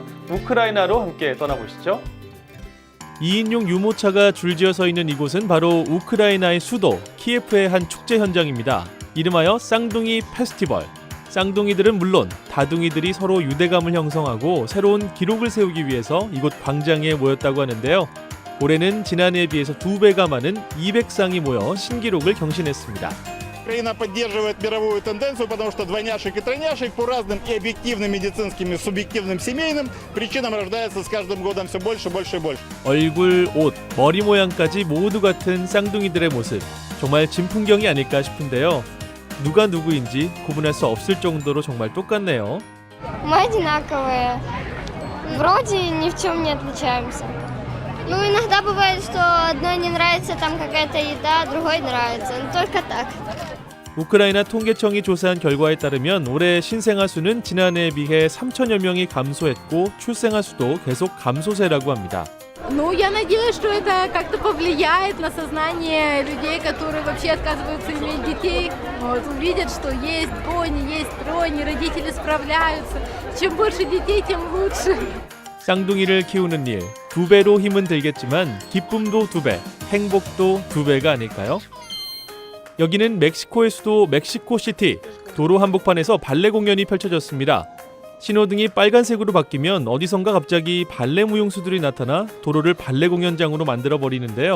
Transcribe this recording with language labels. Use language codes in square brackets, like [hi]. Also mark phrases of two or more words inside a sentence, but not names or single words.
[ko] 우크라이나로 함께 떠나보시죠. 2인용 유모차가 줄지어 서 있는 이곳은 바로 우크라이나의 수도 키예프의 한 축제 현장입니다. 이름하여 쌍둥이 페스티벌. 쌍둥이들은 물론 다둥이들이 서로 유대감을 형성하고 새로운 기록을 세우기 위해서 이곳 광장에 모였다고 하는데요. 올해는 지난해에 비해서 2배가 많은 200쌍이 모여 신기록을 경신했습니다. [ru] Украина поддерживает мировую тенденцию, потому что двойняшек и тройняшек по разным и объективным медицинским, и субъективным семейным причинам рождается с каждым годом все больше, больше и больше. [ko] 얼굴, 옷, 머리 모양까지 모두 같은 쌍둥이들의 모습. 정말 진풍경이 아닐까 싶은데요. 누가 누구인지 구분할 수 없을 정도로 정말 똑같네요. [ru] Мы одинаковые. Вроде ни в чем не отличаемся. Ну, иногда бывает, что одной не нравится там какая-то еда, другой нравится. Но только так. [ko] 우크라이나 통계청이 조사한 결과에 따르면 올해 신생아 수는 지난해에 비해 3천여 명이 감소했고 출생아 수도 계속 감소세라고 합니다. [ru] Ну, я надеюсь, что это как-то повлияет на сознание людей, которые вообще отказываются иметь детей. Вот, увидят, что есть двойни, есть тройни, родители справляются. Чем больше детей, тем лучше. [ko] 쌍둥이를 키우는 일, 2배로 힘은 들겠지만 기쁨도 2배, 행복도 2배가 아닐까요? 여기는 멕시코의 수도 멕시코시티. 도로 한복판에서 발레 공연이 펼쳐졌습니다. 신호등이 빨간색으로 바뀌면 어디선가 갑자기 발레 무용수들이 나타나 도로를 발레 공연장으로 만들어버리는데요.